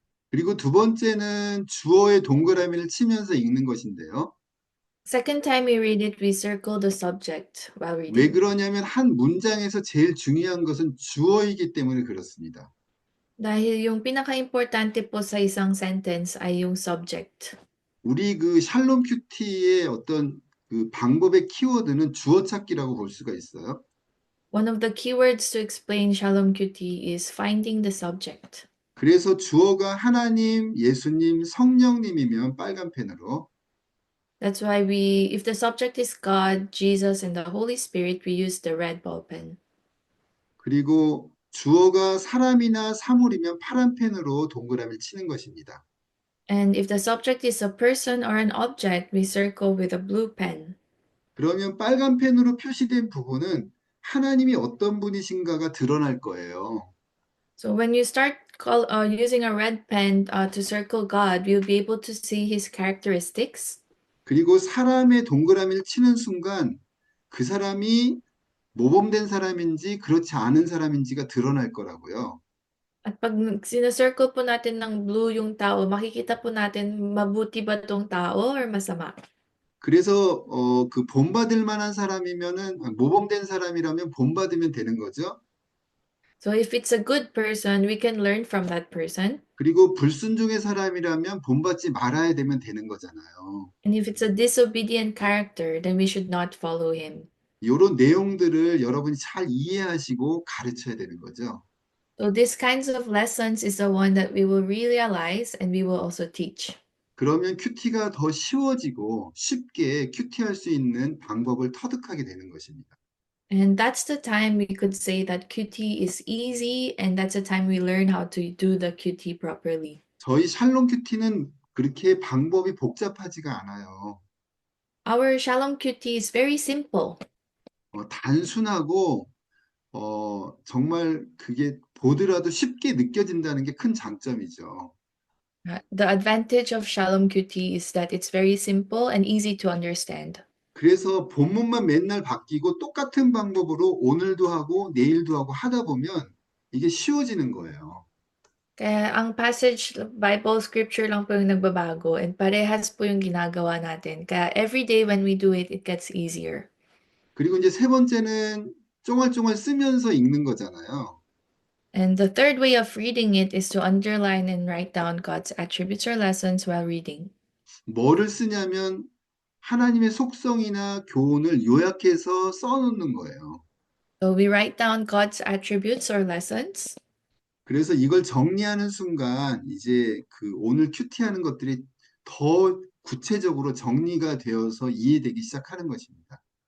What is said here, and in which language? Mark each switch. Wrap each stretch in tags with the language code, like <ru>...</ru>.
<ko>그리고 두 번째는 주어의 동그라미를 치면서 읽는 것인데요.</ko> <en>Second time we read it, we circle the subject while</en> <ko>왜</ko> <en>reading.</en> <ko>그러냐면 한 문장에서 제일 중요한 것은 주어이기 때문에 그렇습니다.</ko> <tl>Dahil yung pinaka-importante po sa isang sentence ay yung subject.</tl> <ko>우리 그 샬롬 큐티의 어떤 그 방법의 키워드는 주어 찾기라고 볼 수가 있어요.</ko> <en>One of the keywords to explain Shalom QT is finding the subject.</en> <ko>그래서 주어가 하나님, 예수님, 성령님이면 빨간 펜으로,</ko> <en>That's why if the subject is God, Jesus, and the Holy Spirit, we use the red ball pen.</en> <ko>그리고 주어가 사람이나 사물이면 파란 펜으로 동그라미를 치는 것입니다.</ko> <en>And if the subject is a person or an object, we circle with a blue pen.</en> <ko>그러면 빨간 펜으로 표시된 부분은 하나님이 어떤 분이신가가 드러날 거예요.</ko> <en>So when you start using a red pen to circle God, you'll be able to see his characteristics.</en> <ko>그리고 사람의 동그라미를 치는 순간 그 사람이 모범된 사람인지 그렇지 않은 사람인지가 드러날 거라고요.</ko> <tl>At pag sinacircle po natin ng blue yung tao, makikita po natin mabuti ba tong tao or masama.</tl> <ko>그래서 그 본받을 만한 사람이면은 모범된 사람이라면 본받으면 되는 거죠.</ko> <en>So if it's a good person, we can learn from that person.</en> <ko>그리고 불순종의 사람이라면 본받지 말아야 되면 되는 거잖아요.</ko> <en>And if it's a disobedient character, then we should not follow him.</en> <ko>이런 내용들을 여러분이 잘 이해하시고 가르쳐야 되는 거죠.</ko> <en>So these kinds of lessons is the one that we will realize and we will also teach.</en> <ko>그러면 큐티가 더 쉬워지고 쉽게 큐티할 수 있는 방법을 터득하게 되는 것입니다.</ko> <en>And that's the time we could say that QT is easy, and that's the time we learn how to do the QT properly.</en> <ko>저희 샬롬 큐티는 그렇게 방법이 복잡하지가 않아요.</ko> <en>Our Shalom QT is very simple.</en> <ko>단순하고 정말 그게 보더라도 쉽게 느껴진다는 게 큰 장점이죠.</ko> <en>The advantage of Shalom QT is that it's very simple and easy to understand.</en> <ko>그래서 본문만 맨날 바뀌고 똑같은 방법으로 오늘도 하고 내일도 하고 하다 보면 이게 쉬워지는 거예요.</ko> <tl>Kaya ang passage, Bible scripture lang po yung nagbabago and parehas po yung ginagawa natin.</tl> <en>Kaya every day when we do it, it gets easier.</en> <ko>그리고 이제 세 번째는 쫑알쫑알 쓰면서 읽는 거잖아요.</ko> <en>And the third way of reading it is to underline and write down God's attributes or lessons while reading.</en> <ko>뭐를 쓰냐면 하나님의 속성이나 교훈을 요약해서 써놓는 거예요.</ko> <en>So we write down God's attributes or lessons.</en> <ko>그래서 이걸 정리하는 순간 이제 그 오늘 큐티하는 것들이 더 구체적으로 정리가 되어서 이해되기 시작하는 것입니다.</ko>